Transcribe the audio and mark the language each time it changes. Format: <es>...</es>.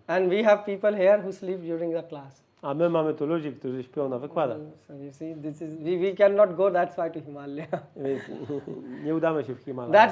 <en>and we have people here who sleep during the class.</en> <pl>A my mamy tu ludzi, którzy śpią na wykładach.</pl> <en>So you see, we cannot go that far to Himalaya.</en> <pl>Więc nie udamy się w Himalajach.</pl>